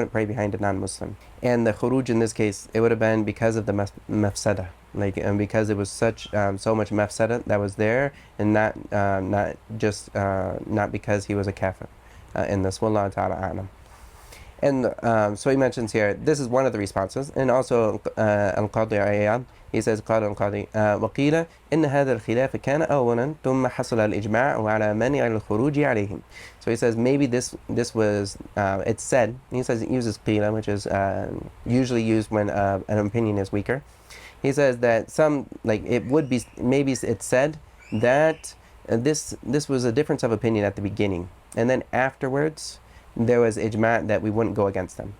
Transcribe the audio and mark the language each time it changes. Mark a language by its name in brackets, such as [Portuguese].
[English] You wouldn't pray behind a non-Muslim. And the khuruj in this case, it would have been because of the mafsada, and because it was so much mafsada that was there, and not just not because he was a kafir in this. Wallahu ta'ala a'lam. And so he mentions here, this is one of the responses. And also al-Qadi Ayyad, he says [Arabic] قال القاضي وقيل إن هذا الخلاف كان أولا ثم حصل الإجماع وعلى منع الخروج عليهم. [English] So he says maybe this was it's said. He says it uses قيل, which is usually used when an opinion is weaker. He says that some, like, it would be, maybe it's said that this was a difference of opinion at the beginning, and then afterwards there was ijma' that we wouldn't go against them.